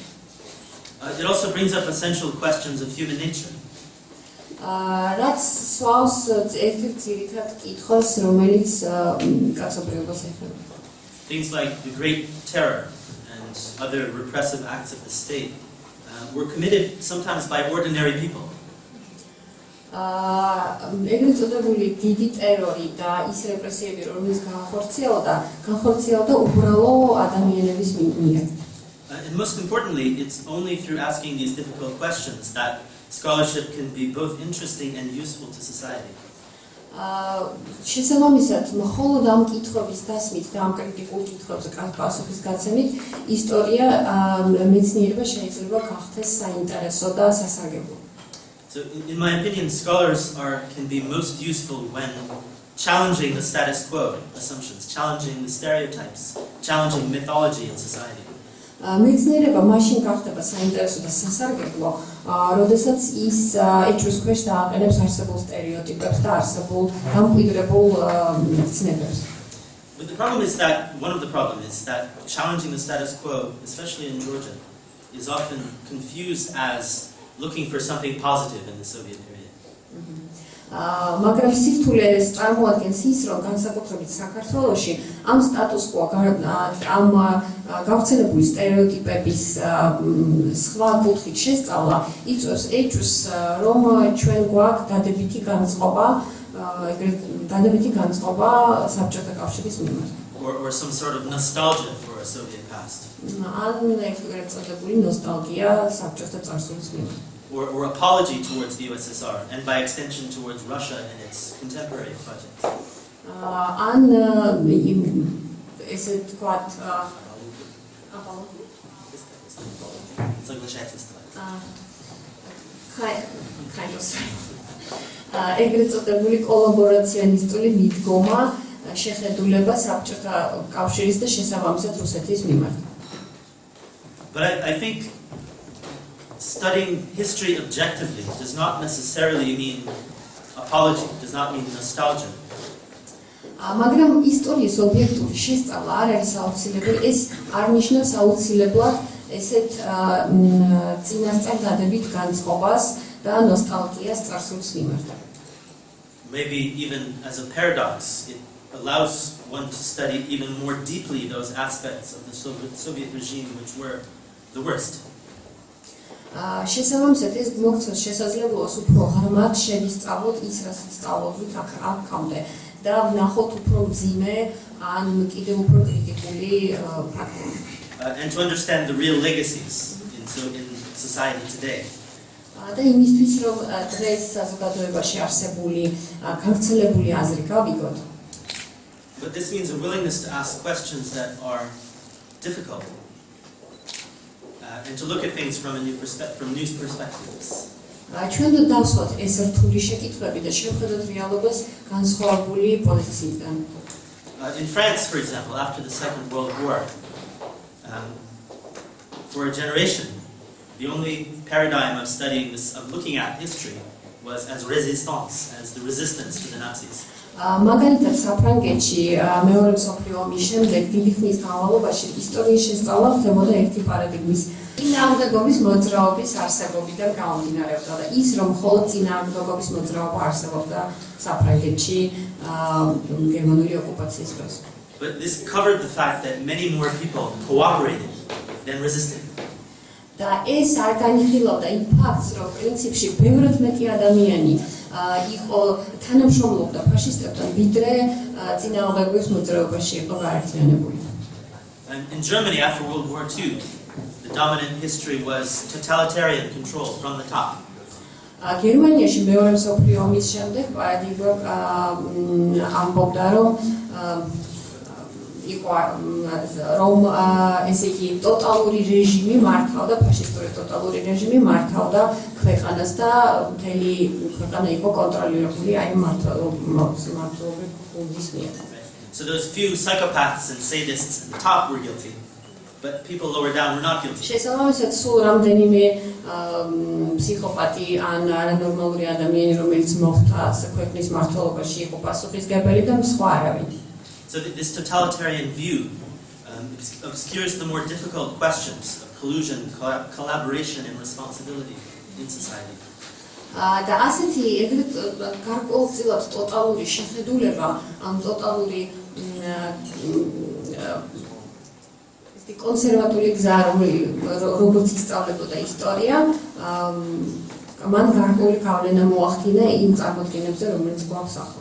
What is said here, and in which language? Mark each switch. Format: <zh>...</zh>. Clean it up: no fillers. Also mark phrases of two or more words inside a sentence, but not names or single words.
<en>It also brings up essential questions of human nature.</en> <ka>რაც სვავს ერთ-ერთ ძირითად კითხვას, რომელიც კაცობრიობას ეხება.</ka> <en>Things like the Great Terror and other repressive acts of the state were committed sometimes by ordinary people.</en> <ka>ეგრეთ წოდებული დიდი ტერორი და ის რეპრესიები, რომელიც განხორციელდა უბრალო ადამიანების მიერ.</ka> <en>And most importantly, it's only through asking these difficult questions that scholarship can be both interesting and useful to society.</en> <ka>შესაბამისად, მხოლოდ ამ კითხვების დასმით და ამ კრიტიკულ კითხვებზე პასუხის გაცემით ისტორია მეცნიერება შეიძლება გახდეს საინტერესო და სასარგებლო.</ka> <en>So, in my opinion, scholars can be most useful when challenging the status quo assumptions, challenging the stereotypes, challenging mythology in society.</en> <ka>მეცნიერება მაშინ გახდება საინტერესო და სასარგებლო, როდესაც ის ეჭვის ქვეშ დააყენებს არსებულ სტერეოტიპებს და არსებულ დამკვიდრებულ ცნებებს.</ka> <en>But the problem is that one of the problems is that challenging the status quo, especially in Georgia, is often confused as looking for something positive in the Soviet period.</en> <ka>მაგრამ სირთულეს წარმოადგენს ის, რომ განსაკუთრებით საქართველოში ამ სტატუს კვო ამ გავრცელებული სტერეოტიპების სხვა კუთხით შესწავლა იწვევს ეჭვს, რომ ჩვენ გვაქვს დადებითი განწყობა საბჭოთა კავშირის მიმართ.</ka> <en>Or some sort of nostalgia for a Soviet past.</en> <ka>ან ეგრეთ წოდებული ნოსტალგია საბჭოთა წარსულის მიმართ.</ka> <en>Or apology towards the USSR, and by extension towards Russia and its contemporary projects.</en> <ka>ან ესე თქვათ apology.</ka> <en>It's like the kind of</en> <ka>ეგრეთ წოდებული კოლაბორაციონისტული მიდგომა შეხედულება საბჭოთა კავშირის და შესაბამისად რუსეთის მიმართ.</ka> <en>But I think studying history objectively does not necessarily mean apology, does not mean nostalgia.</en> <ka>მაგრამ ისტორიის ობიექტური შესწავლა არ არის აუცილებელი, ეს არ ნიშნავს აუცილებლად ესეთ წინასწარ დადებით განწყობას და ნოსტალგიას წარსულის მიმართ.</ka> <en>Maybe even as a paradox, it allows one to study even more deeply those aspects of the Soviet regime which were the worst.</en> <ka>შესაბამისად ეს მოგცემს შესაძლებლობას უფრო ღრმად შევისწავლოთ ის, რასაც სწავლობთ აქამდე და ვნახოთ უფრო მძიმე ან კიდევ უფრო კრიტიკული ფაქტები.</ka> <en>And to understand the real legacies in society today.</en> <ka>და იმისთვის რომ დღეს საზოგადოებაში არსებული გავრცელებული აზრი გავიგოთ.</ka> <en>But this means a willingness to ask questions that are difficult. And to look at things from new perspectives.</en> <ka>ჩვენ დავსვათ ეს რთული შეკითხვები და შევხედოთ რეალობას განსხვავებული პოზიციიდან.</ka> <en>In France, for example, after the Second World War, for a generation, the only paradigm of studying this, of looking at history, was as resistance, as the resistance to the Nazis.</en> <ka>მაგალითად საფრანგეთში მეორე მსოფლიო ომის შემდეგ დიდი ხნის განმავლობაში ისტორიის შესწავლა ხდებოდა ერთი პარადიგმის წინააღმდეგობის მოძრაობის არსებობიდან გამომდინარეობდა და ის რომ მხოლოდ წინააღმდეგობის მოძრაობა არსებობდა საფრანგეთში გერმანული ოკუპაციის დროს.</ka> <en>But this covered the fact that many more people cooperated than resisted.</en> <ka>და ეს არ განიხილავდა იმ ფაქტს, რომ პრინციპში ბევრად მეტი ადამიანი იყო თანამშრომლობდა ფაშისტებთან, ვიდრე წინააღმდეგობის მოძრაობაში იყო გაერთიანებული.</ka> <en>In Germany after World War II, the dominant history was totalitarian control from the top.</en> <ka>გერმანიაში მეორე მსოფლიო ომის შემდეგ პარადიგმა ამბობდა, რომ რომ ესე იგი ტოტალური რეჟიმი მართავდა, ფაშისტური ტოტალური რეჟიმი მართავდა ქვეყანას და მთელი ქვეყანა იყო კონტროლირებული აი მმართველობის მიერ.</ka> <en>So those few psychopaths and sadists at the top were guilty, but people lower down were not guilty.</en> <ka>შესაბამისად, სულ რამდენიმე ფსიქოპატი ან არანორმალური ადამიანი, რომელიც მოხდა ქვეყნის მმართველობაში, იყო პასუხისგებელი და სხვა არავინ.</ka> <en>So this totalitarian view obscures the more difficult questions of collusion, collaboration, and responsibility in society.</en> <ka>და ასეთი ეგრეთ გარკვეულწილად ტოტალური შეხედულება, ამ ტოტალური კონსერვატული გზა, როგორც ისწავლებოდა ისტორია, მან გარკვეული გავლენა მოახდინა იმ წარმოდგენებზე, რომელიც გვაქვს ახლა.</ka>